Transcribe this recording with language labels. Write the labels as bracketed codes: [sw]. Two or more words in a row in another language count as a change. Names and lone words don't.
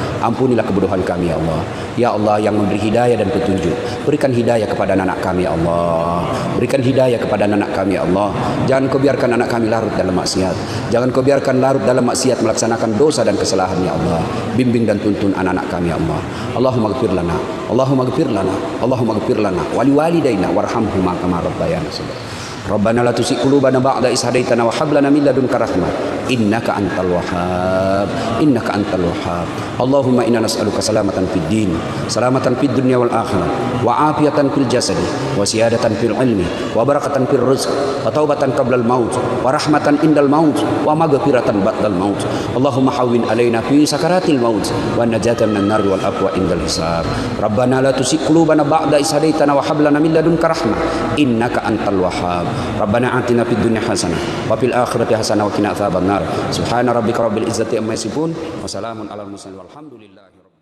[id] Ampunilah kebodohan kami, [ar] يا الله. يا الله [id] yang memberi hidayah dan petunjuk, berikan hidayah kepada anak kami, ya Allah. Berikan hidayah kepada anak kami, [ar] يا الله. [id] Jangan Kau biarkan anak kami larut dalam maksiat. Jangan Kau biarkan larut dalam maksiat, melaksanakan dosa dan kesalahan, [ar] يا الله. [id] Bimbing dan tuntun anak-anak kami, [ar] يا الله. اللهم اغفر لنا، اللهم اغفر لنا، اللهم اغفر لنا ولوالدينا وارحمهما كما ربيانا صغيرا. ربنا لا تزغ قلوبنا بعد إذ هديتنا وهب لنا من لدنك رحمة إنك أنت الوهاب، إنك أنت الوهاب. اللهم إنا نسألك سلامة في الدين، سلامة في الدنيا والآخرة، وعافية في الجسد، وسيادة في العلم، وبركة في الرزق، وتوبة قبل الموت، ورحمة عند الموت، ومغفرة بعد الموت. اللهم هون علينا في سكرات الموت ونجاة من النار والعفو عند الحساب. ربنا لا تزغ قلوبنا بعد إذ هديتنا وهب لنا من لدنك رحمة إنك أنت الوهاب. ربنا آتنا في الدنيا حسنة وفي الآخرة حسنة وقنا عذاب النار. سبحان ربك رب العزة عما يصفون وسلام على المرسلين والحمد لله.